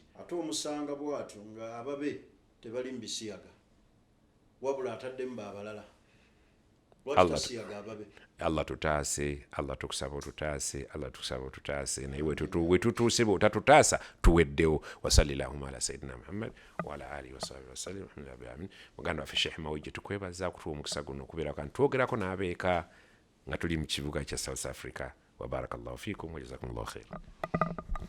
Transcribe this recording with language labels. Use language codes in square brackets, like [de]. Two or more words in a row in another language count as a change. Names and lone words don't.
[lg] ate omusanga bw'atyo nga ababe tebali mu bisiyaga wabula ataddemu baabalala lwaki tasiyaga ababe. Allah tutaase, Allah tukusaba otutaase, Allah tukusaba otutaase, naye wetutuuse bw'otatutaasa tuweddewo. [ar] وصل اللهم على سيدنا محمد وعلى آله وصحبه وسلم. الحمد لله آمين. [lg] Muganda waffe Sheikh Mawi gye tukwebaza kutuwa omukisa guno okubeera kan twogerako n'abeeka nga tuli mu kibuga kya South Africa. [ar] وبارك الله فيكم وجزاكم الله خير.